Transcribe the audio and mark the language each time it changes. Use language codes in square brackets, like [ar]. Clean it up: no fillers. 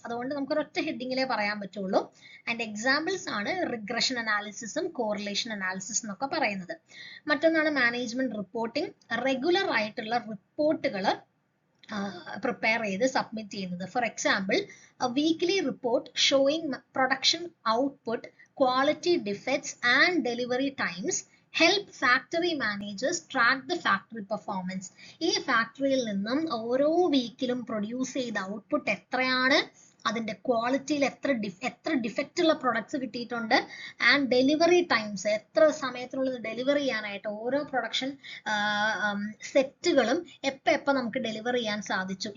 [ml] അതുകൊണ്ട് നമുക്ക് ഒരൊറ്റ ഹെഡിങ്ങിലേ പറയാൻ പറ്റുള്ളൂ. ആൻഡ് എക്സാമ്പിൾസ് ആണ് റിഗ്രഷൻ അനാലിസിസും കോറിലേഷൻ അനാലിസിസ് എന്നൊക്കെ പറയുന്നത്. മറ്റൊന്നാണ് മാനേജ്മെന്റ് റിപ്പോർട്ടിംഗ്. റെഗുലർ ആയിട്ടുള്ള റിപ്പോർട്ടുകൾ പ്രിപ്പയർ ചെയ്ത് സബ്മിറ്റ് ചെയ്യുന്നത്. [en] For example, weekly report showing production output, quality defects and delivery times help factory managers track the factory performance. [ml] ഈ ഫാക്ടറിയിൽ നിന്നും ഓരോ വീക്കിലും പ്രൊഡ്യൂസ് ചെയ്ത ഔട്ട്പുട്ട് എത്രയാണ്, അതിന്റെ ക്വാളിറ്റിയിൽ എത്ര ഡിഫക്റ്റ് ഉള്ള പ്രൊഡക്ട്സ് കിട്ടിയിട്ടുണ്ട്, ആൻഡ് ഡെലിവറി ടൈംസ് എത്ര സമയത്തിനുള്ളിൽ ഡെലിവർ ചെയ്യാനായിട്ട് ഓരോ പ്രൊഡക്ഷൻ സെറ്റുകളും എപ്പോൾ നമുക്ക് ഡെലിവർ ചെയ്യാൻ സാധിച്ചു.